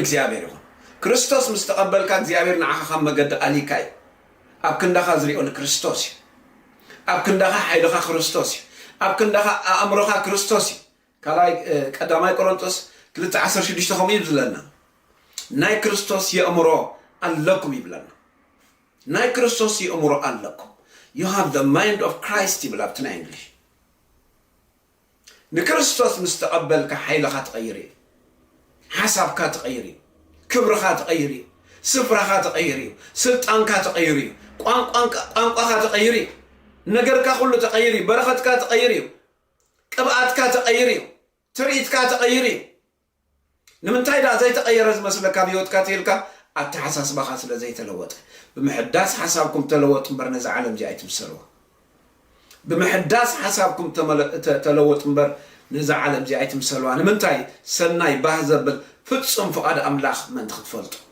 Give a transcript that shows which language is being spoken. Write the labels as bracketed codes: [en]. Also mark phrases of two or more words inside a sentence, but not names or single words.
[ti] እግዚአብሔር ይኹን ክርስቶስ ምስተቀበልካ እግዚአብሔር ንዓኻ ከም መገዲ ኣሊካ እዩ ኣብ ክንዳኻ ዝሪኦ ንክርስቶስ እዩ ኣብ ክንዳኻ ሓይልኻ ክርስቶስ እዩ ኣብ ክንዳኻ ኣእምሮኻ ክርስቶስ እዩ ካልኣይ ቀዳማይ ቆሮንቶስ 2:16 ከምኡ ይብለና ናይ ክርስቶስ የእምሮ ኣለኩም ይብለና ናይ ክርስቶስ የእምሮ ኣለኩም [en] you have the mind of Christ [ti] ይብል ኣብቲ ናይ እንግሊሽ ንክርስቶስ ምስተቀበልካ ሓይልኻ ተቀይር እዩ ሓሳብካ ተቀይር እዩ ክብርኻ ተቀይር እዩ ስፍራኻ ተቀይር እዩ ስልጣንካ ተቀይር እዩ ቋንቋኻ ተቀይር እዩ ነገርካ ሁሉ ተቀይር እዩ በረኸትካ ተቀይር እዩ ቅብኣትካ ተቀይር እዩ ትርኢትካ ተቀይር እዩ ንምንታይ ዳ ዘይተቀየረ ዝመስለካ ብህይወትካ ትልካ ኣተሓሳስባኻ ስለ ዘይተለወጠ ብምሕዳስ ሓሳብኩም ተለወጡ እምበር ነዚ ዓለም እዚ ኣይትምሰልዎ ብምሕዳስ ሓሳብኩም ተለወጡ እምበር ነዚ ዓለም እዚ ኣይትምሰልዋ ንምንታይ ሰናይ ባህ ዘብል ፍጹም ፍቓድ ኣምላኽ መን ክትፈልጡ